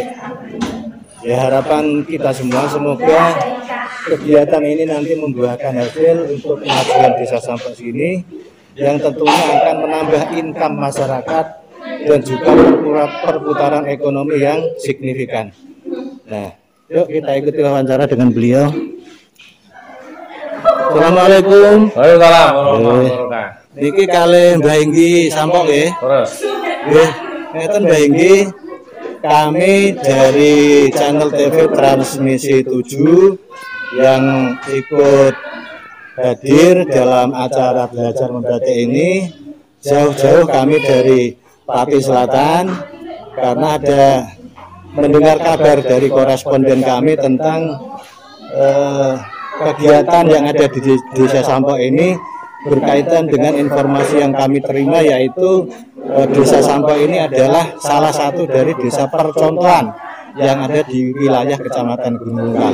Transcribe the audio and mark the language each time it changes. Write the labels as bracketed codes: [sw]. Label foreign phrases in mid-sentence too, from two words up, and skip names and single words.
[id] Ya harapan kita semua, semoga kegiatan ini nanti membuahkan hasil untuk kemajuan Desa Sampok sini, yang tentunya akan menambah income masyarakat dan juga perputaran ekonomi yang signifikan. Nah, yuk kita ikuti wawancara dengan beliau. Assalamualaikum. Waalaikumsalam. [jv] Niki kalih Mbah Inggi Sampok nggih. [id] Terus. [jv] Nggih, ngeten Mbah Inggi, [id] kami dari channel TV Transmisi 7 yang ikut hadir dalam acara belajar membatik ini. Jauh-jauh kami dari Pati Selatan karena ada mendengar kabar dari koresponden kami tentang kegiatan yang ada di Desa Sampok ini berkaitan dengan informasi yang kami terima, yaitu Desa Sampok ini adalah salah satu dari desa percontohan yang ada di wilayah Kecamatan Gunung Bungkal.